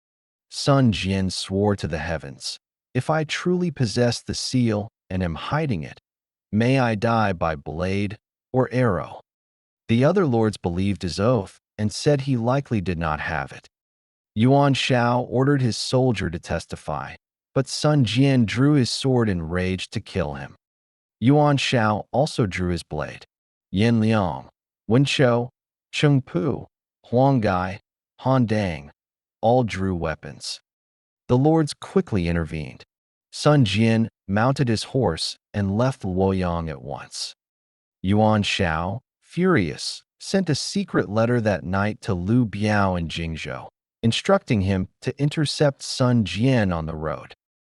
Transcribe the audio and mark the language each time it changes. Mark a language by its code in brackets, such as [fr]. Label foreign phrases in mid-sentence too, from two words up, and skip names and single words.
[en] Sun Jian swore to the heavens, "If I truly possess the seal and am hiding it, may I die by blade or arrow." The other lords believed his oath and said he likely did not have it. Yuan Shao ordered his soldier to testify, but Sun Jian drew his sword in rage to kill him. Yuan Shao also drew his blade. Yin Liang, Wen Chou, Cheng Pu, Huang Gai, Han Dang all drew weapons. The lords quickly intervened. Sun Jian mounted his horse and left Luoyang at once. Yuan Shao, furious, sent a secret letter that night to Liu Biao in Jingzhou, instructing him to intercept Sun Jian on the road.